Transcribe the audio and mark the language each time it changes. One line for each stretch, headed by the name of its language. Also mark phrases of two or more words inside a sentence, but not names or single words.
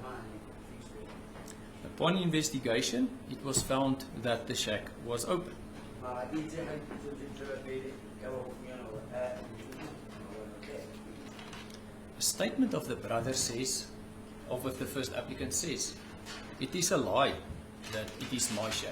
English: Upon investigation, it was found that the shack was open.
Southern Sotho: ma itse ha tswela pele ka haufinyana hore
English: A statement of the brother says, of what the first applicant says, it is a lie that it is my shack.